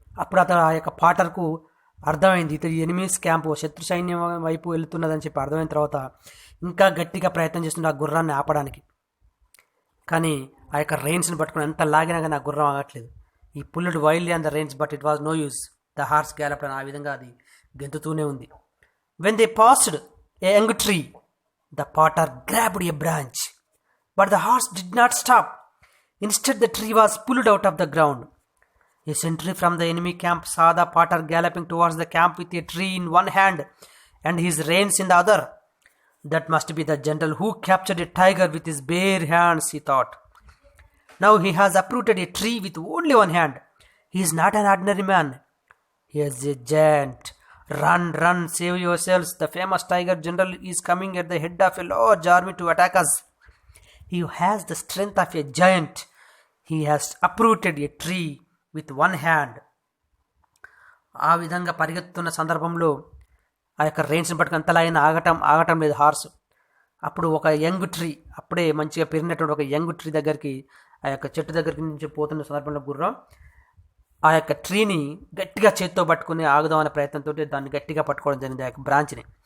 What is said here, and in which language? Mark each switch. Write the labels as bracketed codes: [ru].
[te] అప్పుడు అతను ఆ యొక్క పాటర్కు అర్థమైంది, ఇతడు ఎనిమీస్ క్యాంపు శత్రు సైన్యం వైపు వెళుతున్నదని చెప్పి అర్థమైన తర్వాత ఇంకా గట్టిగా ప్రయత్నం చేస్తుండే ఆ గుర్రాన్ని ఆపడానికి. కానీ ఆ యొక్క రెయిన్స్ని పట్టుకుని ఎంత లాగినా కానీ ఆ గుర్రం ఆగట్లేదు. [en] He pulled wildly on the reins but it was no use. The horse gallop [te] అని ఆ విధంగా అది గెంతుతూనే ఉంది. [en] When they passed a young tree, the potter grabbed a branch, but the horse did not stop. Instead, the tree was pulled out of the ground. A sentry from the enemy camp saw the potter galloping towards the camp with a tree in one hand and his reins in the other. That must be the general who captured a tiger with his bare hands, he thought. Now he has uprooted a tree with only one hand. He is not an ordinary man. He is a giant. Run, run, save yourselves. The famous tiger general is coming at the head of a large army to attack us. He has the strength of a giant. He has uprooted a tree with one hand. [te] ఆ విధంగా పరిగెత్తున్న సందర్భంలో ఆ యొక్క రెయిన్స్ని పట్టుకుని అంతలా అయినా ఆగటం లేదు horse. అప్పుడు ఒక యంగ్ ట్రీ, అప్పుడే మంచిగా పెరిగినటువంటి ఒక యంగ్ ట్రీ దగ్గరికి, ఆ యొక్క చెట్టు దగ్గరికి నుంచి పోతున్న సందర్భంలో గుర్రం ఆ యొక్క ట్రీని గట్టిగా చేత్తో పట్టుకుని ఆగుదామనే ప్రయత్నంతో దాన్ని గట్టిగా పట్టుకోవడం జరిగింది, ఆ యొక్క బ్రాంచ్ని.